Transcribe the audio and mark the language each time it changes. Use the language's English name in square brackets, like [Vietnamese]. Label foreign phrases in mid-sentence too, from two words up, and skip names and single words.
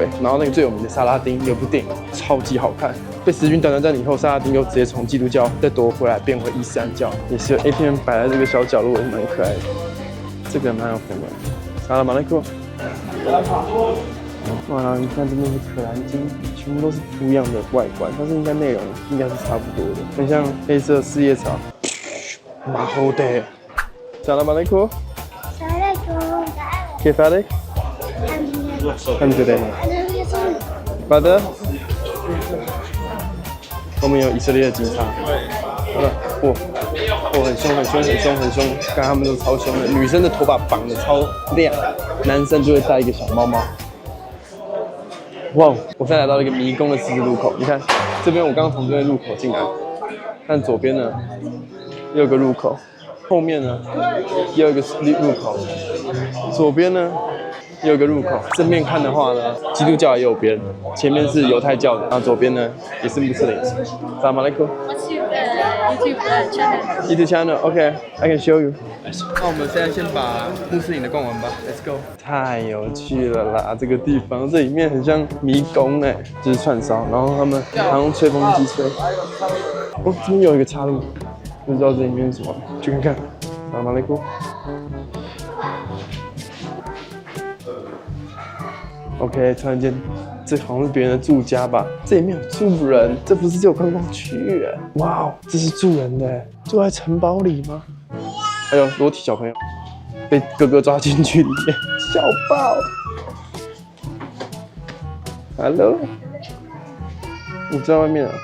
[Chinese] 然后那个最有名的萨拉丁有部电影超级好看，被十字军短暂占领以后，萨拉丁又直接从基督教再夺回来，变回伊斯兰教，也是有 A 片摆在这个小角落，也蛮可爱的。这个蛮有风的。 [Arabic] السلام عليكم. [Chinese] 哇，你看这边是可兰经，全部都是不一样的外观，但是应该内容应该是差不多的，很像黑色四叶草。马后的。 [Arabic] السلام عليكم. كيف حالك؟ الحمد لله. [Chinese] بعد 后面有以色列的警察。好了，很凶，看他们都超凶的。女生的头发绑得超亮，男生就会戴一个小猫猫。哇，我现在来到了一个迷宫的十字路口，你看这边我刚刚从这边入口进来，看左边呢又有个入口，后面呢也有一个入口，左边呢也有个入口。正面看的话呢，基督教在右边，前面是犹太教的，然后左边呢也是穆斯林。 [Arabic] السلام عليكم. [English] What's your YouTube channel? YouTube channel, OK, I can show you. [Chinese] 那我们现在先把穆斯林的逛完吧 ， [English] Let's go。 [Chinese] 太有趣了啦，这个地方，这里面很像迷宫哎，就是串烧，然后他们还用吹风机吹。哦，这边有一个岔路，不知道这里面是什么，去看看。 [Arabic] السلام عليكم. [Chinese] OK， 突然间，这好像是别人的住家吧？这里面有住人，这不是只有观光区哎！哇哦，这是住人的，住在城堡里吗？还有裸体小朋友被哥哥抓进去里面，笑爆 ！Hello， 你在外面啊？